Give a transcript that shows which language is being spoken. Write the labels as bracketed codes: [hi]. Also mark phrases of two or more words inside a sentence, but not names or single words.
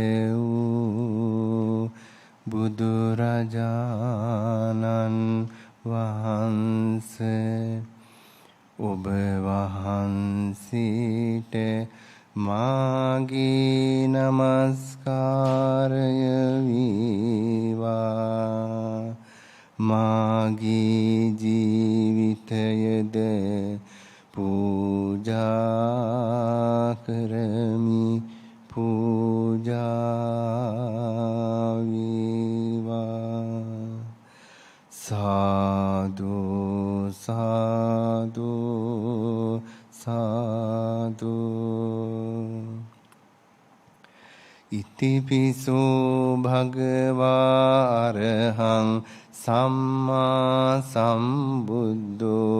[si] වූ බුදුරජාණන් වහන්සේ ඔබ වහන්සේට මාගේ නමස්කාරය වේවා. මාගේ ජීවිතයද පූජා කරමි පූජා වේවා. [pi] साधु साधु साधु इतिपिसो भगवा अरहं सम्मा सम्बुद्धो